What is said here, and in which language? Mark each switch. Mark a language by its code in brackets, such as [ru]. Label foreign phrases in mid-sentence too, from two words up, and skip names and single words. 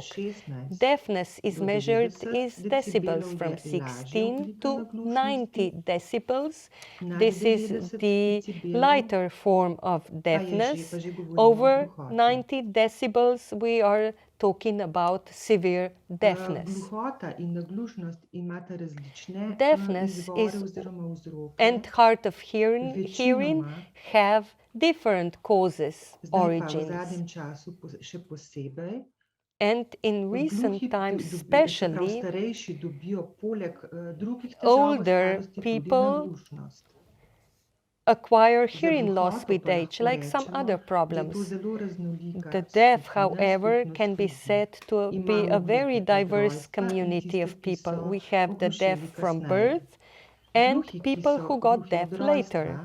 [en] Deafness is measured in decibels from 16 to 90 decibels. This is the lighter form of deafness. Over 90 decibels, we are talking about severe deafness. [sl] Gluhota in naglušnost imata različne [en] Deafness [sl] izvore oziroma vzroke. [en] and hard of hearing have different causes, origins. [sl] V zadnjem času še posebej. [en] And in recent times, especially, [sl] starejši dobijo poleg drugih [en] older people acquire hearing loss with age, like some other problems. The deaf, however, can be said to be a very diverse community of people. We have the deaf from birth and people who got deaf later.